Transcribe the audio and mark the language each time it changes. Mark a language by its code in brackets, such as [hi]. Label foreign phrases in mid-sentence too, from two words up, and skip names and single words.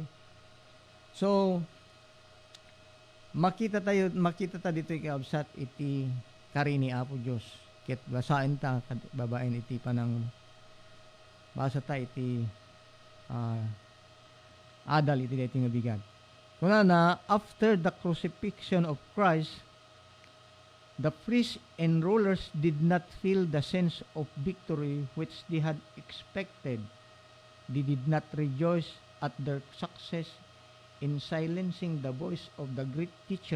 [ilo] So makita ta ditoy kaabsat iti karini Apo Dios ket basaen ta babaen iti panang basa ta iti adal iti daytoy nga bigat. [en] Kunana after the crucifixion of Christ the priests and rulers did not feel the sense of victory which they had expected. They did not rejoice at their success in silencing the voice of the great teacher.